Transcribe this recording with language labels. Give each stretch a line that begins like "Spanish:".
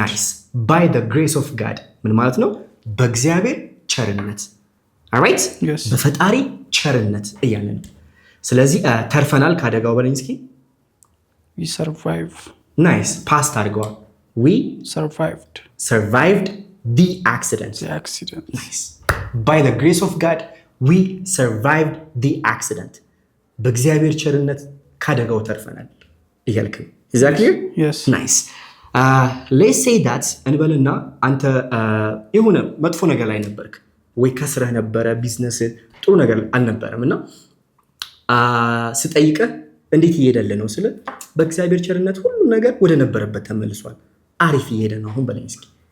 English: nice by the grace of God
Amharic: ምን ማለት ነው? በእግዚአብሔር ቸርነት። alright
English: yes.
Amharic: በፈጣሪ ቸርነት እያልን ነው። ስለዚህ ተርፈናል ካደጋው በለኝ እስኪ።
English: we survive. nice
Amharic: past አድርገዋል።
English: we survived the accident. nice by the grace of God we survived the accident.
Amharic: በእግዚአብሔር ቸርነት ካደጋው ተርፈናል እያልክ ነው።
English: is that clear? yes. nice let's say that
Amharic: እንበልና አንተ የሆነ መጥፎ ነገር ላይ ነበርክ ወይ ከስረህ ነበረ፣ ቢዝነስ ጥሩ ነገር አልነበረም እና ስጠይቅህ እንዴት እየሄደልህ ነው ስለ በእግዚአብሔር ቸርነት ሁሉ ነገር ወደ ነበረበት ተመልሷል፣ አሪፍ እየሄደ ነው አሁን በለኝ እስኪ።